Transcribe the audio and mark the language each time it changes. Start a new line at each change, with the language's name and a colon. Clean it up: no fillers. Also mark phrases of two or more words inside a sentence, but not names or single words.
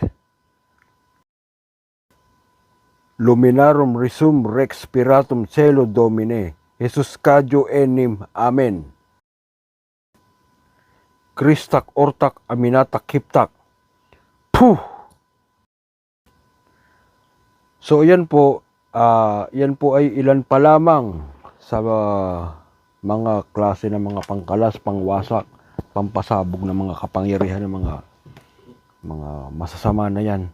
Latin: Luminarum risum rex spiratum celo Domine, Jesus cadio enim, Amen. Kristak ortak aminatak hiptak. Puh!
Filipino: So yan po ay ilan pa lamang sa mga klase ng mga pangkalas, pangwasak, pampasabog ng mga kapangyarihan ng mga masasama na yan.